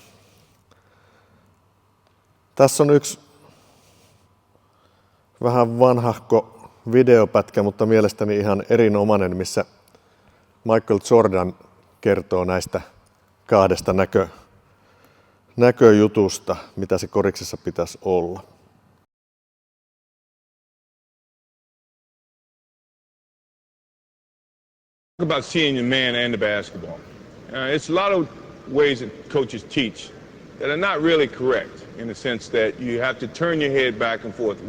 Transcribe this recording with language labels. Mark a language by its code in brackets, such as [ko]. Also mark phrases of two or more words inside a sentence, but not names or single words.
[fi] Tässä on yksi vähän vanhahko videopätkä, mutta mielestäni ihan erinomainen, missä Michael Jordan kertoo näistä kahdesta näköjutusta, mitä se koriksessa pitäisi olla. [en] About seeing the man and the basketball. It's a lot of ways that coaches teach that are not really correct in the sense that you have to turn your head back and forth.